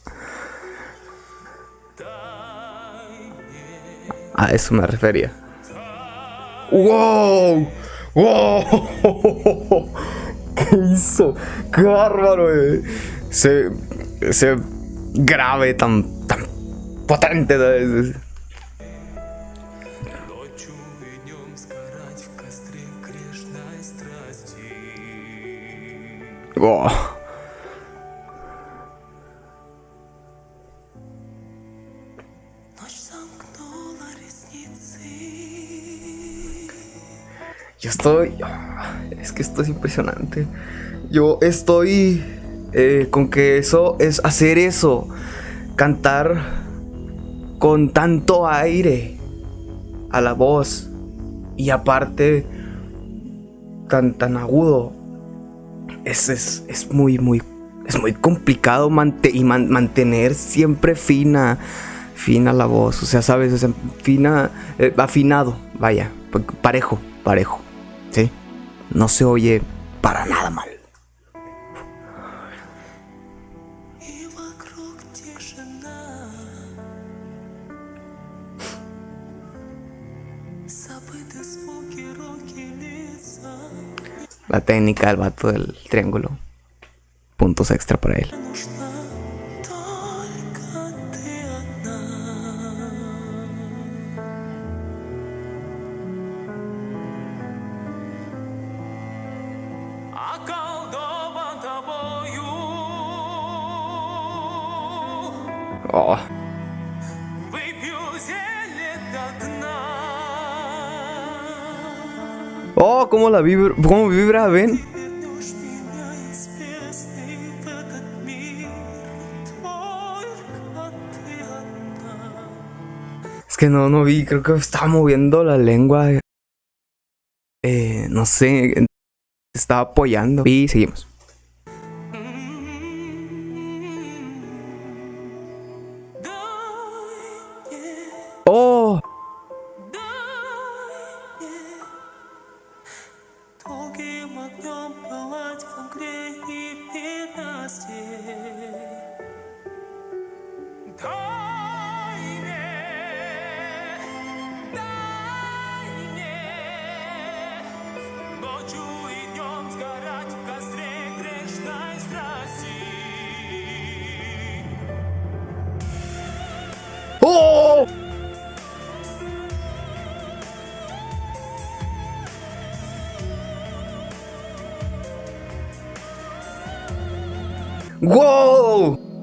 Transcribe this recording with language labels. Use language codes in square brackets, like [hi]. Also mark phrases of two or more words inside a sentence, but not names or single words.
[es] A eso me refería. ¡Wow! ¡Wow! ¿Qué hizo? ¡Qué bárbaro! Ese grave tan potente. [ru] Ночью и днем сгорать в костре грешной страсти. [es] ¡Wow! [ru] Ночь замкнула ресницы. [es] Yo estoy... Es que esto es impresionante. Yo estoy con que eso es hacer eso. Cantar con tanto aire a la voz. Y aparte tan agudo. Es muy complicado mantener siempre fina la voz. O sea, sabes, o sea, afinado, vaya, parejo, ¿sí? No se oye para nada mal. [ru] И вокруг тишина. Забыты звуки, руки, лица. [es] La técnica del vato del triángulo. Puntos extra para él. [ru] Нужна только ты одна. Околдован тобой. Oh. Выпью зелье до дна. [es] Oh, cómo vibra, ven. [ru] Вернешь меня из бездны в этот мир. Только ты одна. [es] Es que no vi, creo que estaba moviendo la lengua. No sé, estaba apoyando. Y seguimos. Oh, [ru] Долгим огнем пылать в огне и в ненастье. Дай мне ночью и днем сгорать в костре грешной страсти. oh. [es] ¡Wow!